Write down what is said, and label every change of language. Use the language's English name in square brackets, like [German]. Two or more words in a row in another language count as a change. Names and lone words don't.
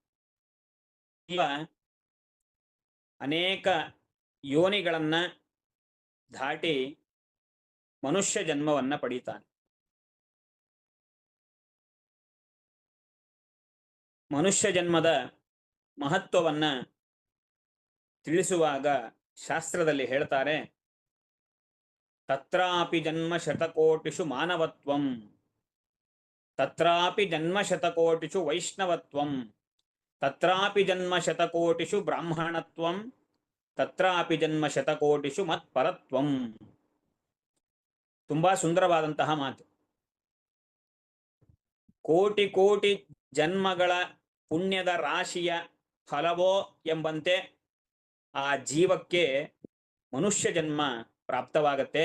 [Kannada] ಅನೇಕ ಯೋನಿಗಳನ್ನ ದಾಟಿ ಮನುಷ್ಯ ಜನ್ಮವನ್ನ ಪಡೀತಾನೆ. ಮನುಷ್ಯ ಜನ್ಮದ ಮಹತ್ವವನ್ನ ತಿಳಿಸುವಾಗ ಶಾಸ್ತ್ರದಲ್ಲಿ ಹೇಳ್ತಾರೆ, [Sanskrit] ತತ್ರಾಪಿ ಜನ್ಮ ಶತಕೋಟಿಷು ಮಾನವತ್ವಂ, ತತ್ರಾಪಿ ಜನ್ಮ ಶತಕೋಟಿಷು ವೈಷ್ಣವತ್ವಂ, ತತ್ರಾಪಿ ಜನ್ಮ ಶತಕೋಟಿಷು ಬ್ರಾಹ್ಮಣತ್ವಂ, ತತ್ರಾಪಿ ಜನ್ಮ ಶತಕೋಟಿಷು ಮತ್ಪರತ್ವಂ. [Kannada] ತುಂಬಾ ಸುಂದರವಾದಂತಹ ಮಾತು. ಕೋಟಿ ಕೋಟಿ ಜನ್ಮಗಳ ಪುಣ್ಯದ ರಾಶಿಯ ಫಲವೋ ಎಂಬಂತೆ ಆ ಜೀವಕ್ಕೆ ಮನುಷ್ಯ ಜನ್ಮ ಪ್ರಾಪ್ತವಾಗತ್ತೆ.